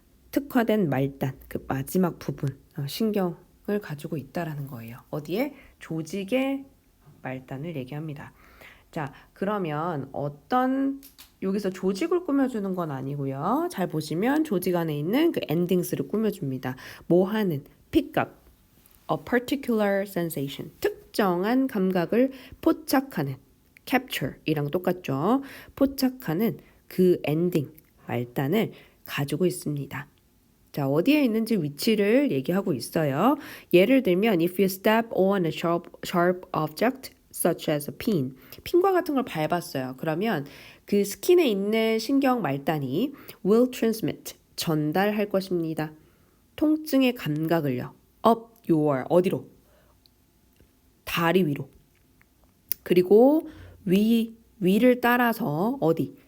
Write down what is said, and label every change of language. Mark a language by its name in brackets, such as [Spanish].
[Korean] 특화된 말단, 그 마지막 부분, 신경을 가지고 있다라는 거예요. 어디에? 조직의 말단을 얘기합니다. 자, 그러면 여기서 조직을 꾸며주는 건 아니고요. 잘 보시면 조직 안에 있는 그 엔딩스를 꾸며줍니다. 뭐 하는? [English] pick up, a particular sensation. [Korean] 특정한 감각을 포착하는. capture 이랑 똑같죠. 포착하는 그 엔딩, 말단을 가지고 있습니다. 자, 어디에 있는지 위치를 얘기하고 있어요. [English] 예를 들면 if you step on a sharp object such as a pin. [Korean] 핀과 같은 걸 밟았어요. 그러면 그 스킨에 있는 신경 말단이 will transmit, 전달할 것입니다. 통증의 감각을요. up your, 어디로? 다리 위로. 그리고 위를 따라서 어디?